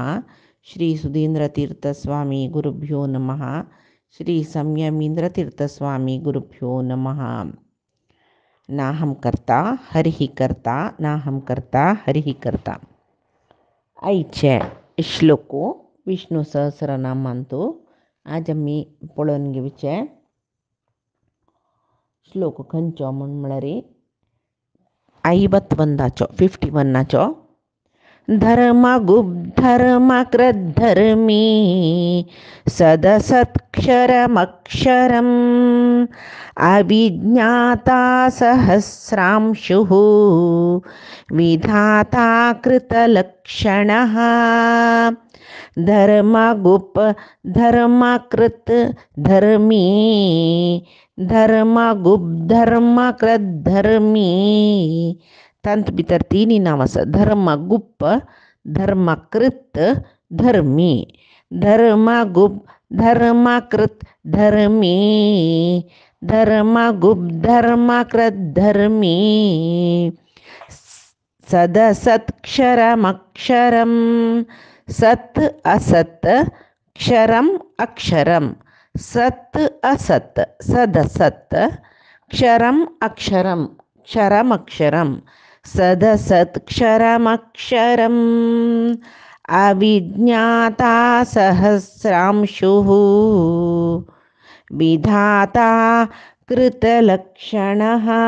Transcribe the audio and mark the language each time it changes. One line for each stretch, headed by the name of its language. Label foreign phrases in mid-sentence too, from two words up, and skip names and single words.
Sanskrit: ಶ್ರೀ ಸುಧೀಂದ್ರತೀರ್ಥಸ್ವಾಮಿ ಗುರುಭ್ಯೋ ನಮಃ. ಶ್ರೀ ಸಂಯಮೀಂದ್ರತೀರ್ಥಸ್ವಾಮಿ ಗುರುಭ್ಯೋ ನಮಃ. ನಾಹಂ ಕರ್ತಾ ಹರಿಹಿ ಕರ್ತಾ ನಾಹಂ ಕರ್ತಾ ಹರಿಹಿ ಕರ್ತಾ.
Konkani: आईचे श्लोको विष्णु सहस्रनामांतो आज आम्ही पळोवन घेवचे. श्लोक खंयचो म्हण म्हळ्यार
Sanskrit: 51 धर्मगुब्धर्मकृद्धर्मी सदसत्क्षरमक्षरम् अविज्ञाता सहस्रांशुः विधाता कृतलक्षणः. धर्मगुप् धर्मकृत् धर्मी धर्मगुब्धर्मकृद्धर्मी.
Konkani: तंत भितर तिनी नाव आसा.
Sanskrit: धर्मगुप्प धर्मकृत धर्मी धर्मगुप् धर्मकृत धर्मी धर्मगुप् धर्मकृत धर्मी सदसत्क्षरमक्षरं सत् असत् क्षरम् अक्षरं सत् असत् सदसत् क्षरम् अक्षरं क्षरमक्षरं सदसत्क्षरमक्षरम् अविज्ञाता सहस्रांशुः विधाता कृतलक्षणः.